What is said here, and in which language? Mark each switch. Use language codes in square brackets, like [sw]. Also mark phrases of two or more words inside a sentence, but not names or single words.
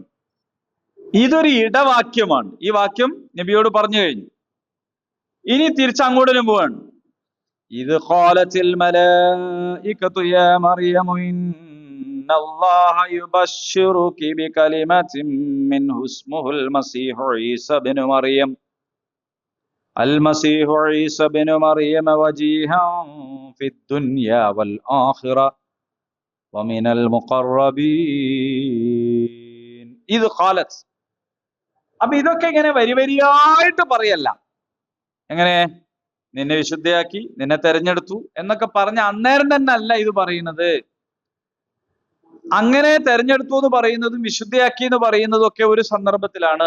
[ml] ഇതൊരു ഇടവാക്യമാണ്. ഈ വാക്യം നബിയോട് പറഞ്ഞു കഴിഞ്ഞു. ഇനി തിരിച്ച് അങ്ങോട്ട് തന്നെ പോവാണ്. ഇത് [ar] قالت الملائكة يا مريم إن الله يبشرك بكلمة منه اسمه المسيح عيسى ابن مريم المسيح عيسى بن مريم وجيها في الدنيا والآخرة ومن المقربين إذ قالت. [ml] അപ്പൊ ഇതൊക്കെ ഇങ്ങനെ വരിയായിട്ട് പറയല്ല. എങ്ങനെ? നിന്നെ വിശുദ്ധയാക്കി, നിന്നെ തെരഞ്ഞെടുത്തു എന്നൊക്കെ പറഞ്ഞ അന്നേരം തന്നെ അല്ല ഇത് പറയുന്നത്. അങ്ങനെ തെരഞ്ഞെടുത്തു എന്ന് പറയുന്നതും വിശുദ്ധയാക്കി എന്ന് പറയുന്നതും ഒക്കെ ഒരു സന്ദർഭത്തിലാണ്.